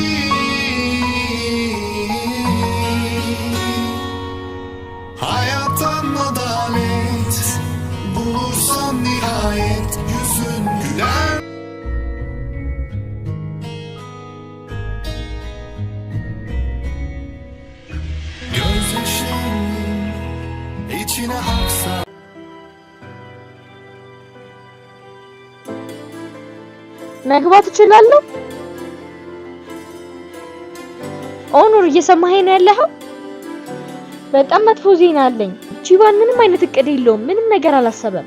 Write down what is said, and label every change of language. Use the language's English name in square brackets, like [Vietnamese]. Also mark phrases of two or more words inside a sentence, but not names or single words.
[Turkish] hayattan adalet bulursan nihayet yüzün güler gözyaşın içine haksa [Amharic] መግባት እችላለሁ? ኦኑር እየሰማኸኝ ነው ያለኸው? በጣም መጥፎ ዜና አለኝ። ቺቫን ምንም አይነት እቅድ የለውም። ምንም ነገር አላሰበም።